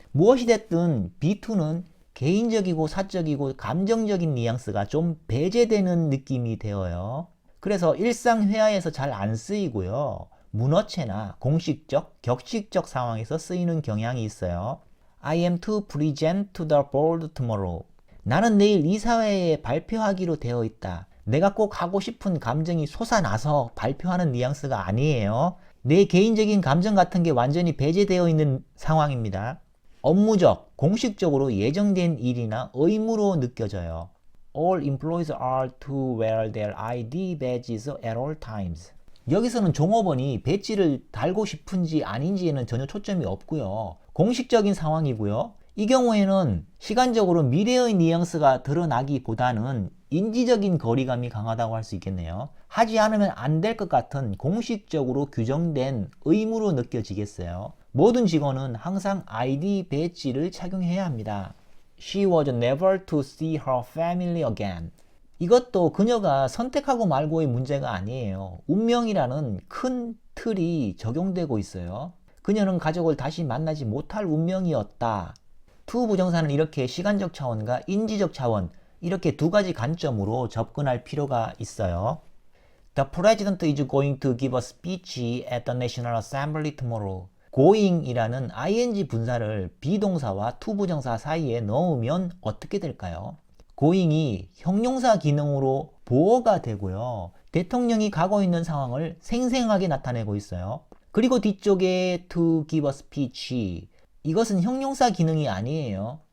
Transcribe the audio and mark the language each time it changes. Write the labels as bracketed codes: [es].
[ko] 무엇이 됐든 be2는 개인적이고 사적이고 감정적인 뉘앙스가 좀 배제되는 느낌이 되어요. 그래서 일상 회화에서 잘 안 쓰이고요. 문어체나 공식적, 격식적 상황에서 쓰이는 경향이 있어요. [en] I am to present to the board tomorrow. [ko] 나는 내일 이사회에 발표하기로 되어 있다. 내가 꼭 하고 싶은 감정이 솟아나서 발표하는 뉘앙스가 아니에요. 내 개인적인 감정 같은 게 완전히 배제되어 있는 상황입니다. 업무적, 공식적으로 예정된 일이나 의무로 느껴져요. [en] All employees are to wear their ID badges at all times. [ko] 여기서는 종업원이 배지를 달고 싶은지 아닌지에는 전혀 초점이 없고요. 공식적인 상황이고요. 이 경우에는 시간적으로 미래의 뉘앙스가 드러나기보다는 인지적인 거리감이 강하다고 할 수 있겠네요. 하지 않으면 안 될 것 같은 공식적으로 규정된 의무로 느껴지겠어요. 모든 직원은 항상 ID 배지를 착용해야 합니다. [en] She was never to see her family again. [ko] 이것도 그녀가 선택하고 말고의 문제가 아니에요. 운명이라는 큰 틀이 적용되고 있어요. 그녀는 가족을 다시 만나지 못할 운명이었다. to 부정사는 이렇게 시간적 차원과 인지적 차원, 이렇게 두 가지 관점으로 접근할 필요가 있어요. [en] The president is going to give a speech at the National Assembly tomorrow. [ko] going이라는 ing 분사를 비동사와 to 부정사 사이에 넣으면 어떻게 될까요? going이 형용사 기능으로 보어가 되고요. 대통령이 가고 있는 상황을 생생하게 나타내고 있어요. 그리고 뒤쪽에 to give a speech, 이것은 형용사 기능이 아니에요.